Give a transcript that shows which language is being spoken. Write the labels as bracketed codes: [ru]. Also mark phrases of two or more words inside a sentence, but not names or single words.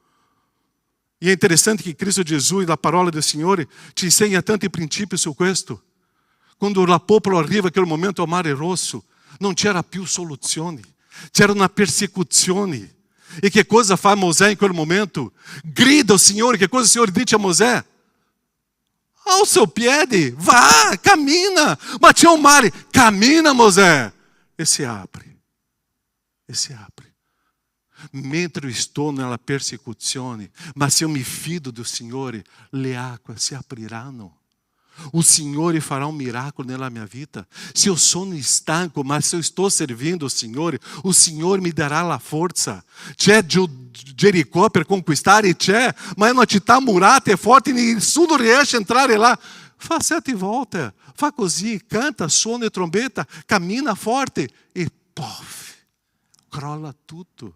[it] E è interessante che Cristo Gesù e la parola del Signore ci insegna tanti principi su questo. Quando il popolo arriva a quel momento al Mare Rosso, non c'era più soluzione. C'era una persecuzione. E che cosa fa Mosè in quel momento? Grida ao Signore. Che cosa o Signore dice a Mosè? [pt] Ao seu [it] piede, vá, cammina. Ma c'è un mare, cammina Mosè. E si apre. E si apre. Mentre [pt] eu estou [it] nella persecuzione, ma se eu mi fido do Signore, le acque si apriranno. [pt] O Signore fará um milagre [it] nella mia vita. Se eu sono stanco, [pt] mas se eu estou servindo o Signore [it] mi darà la forza. C'è Jericó per conquistare, c'è, ma è una città murata, è forte, nessuno riesce a entrare là. Fa 7 volte, fa così, canta, suona trombetta, cammina forte e pof, crolla tutto.